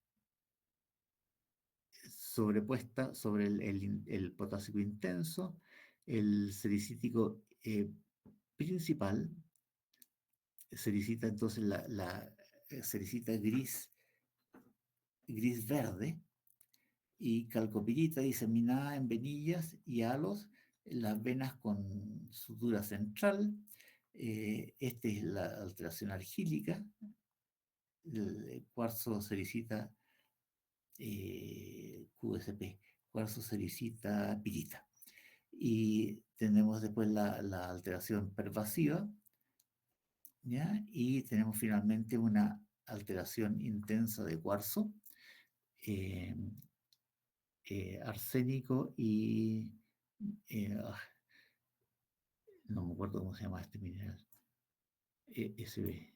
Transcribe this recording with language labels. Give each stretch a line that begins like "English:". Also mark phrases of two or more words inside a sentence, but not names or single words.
Spanish: sobrepuesta sobre el potásico intenso, el sericítico principal, sericita entonces la sericita gris-verde, y calcopirita diseminada en venillas y halos, las venas con sutura central. Esta es la alteración argílica, el cuarzo sericita QSP, cuarzo sericita pirita. Y tenemos después la alteración pervasiva, ¿ya? Y tenemos finalmente una alteración intensa de cuarzo, eh, arsénico y eh, ah, no me acuerdo cómo se llama este mineral, SB.